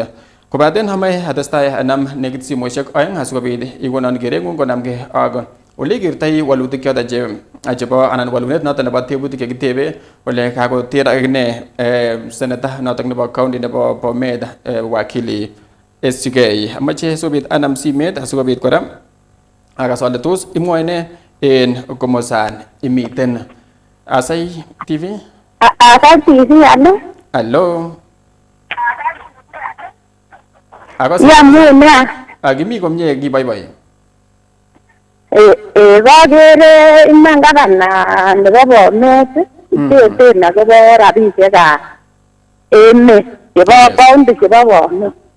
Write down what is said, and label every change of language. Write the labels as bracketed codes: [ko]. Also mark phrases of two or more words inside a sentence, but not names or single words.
[kln] Kobaten amae atestai anam nekit simoishek oeng asikobit ikonon kerengung konamgei ak ole kirtai walutik choto chebo anan walunet noto nebo tebutik chekitebe ole kakoter akine senator noto nebo county nebo Bomet wakili SK amache sobit anam simet asikobit kora akasole tos imwoe ne en komosan imiten Asai TV. Asai TV allo Agimi komye kiboiboi. Kakere iman gavana nebo Bomet iteten akobo rabisiekab emet chebo county chebo Bomet.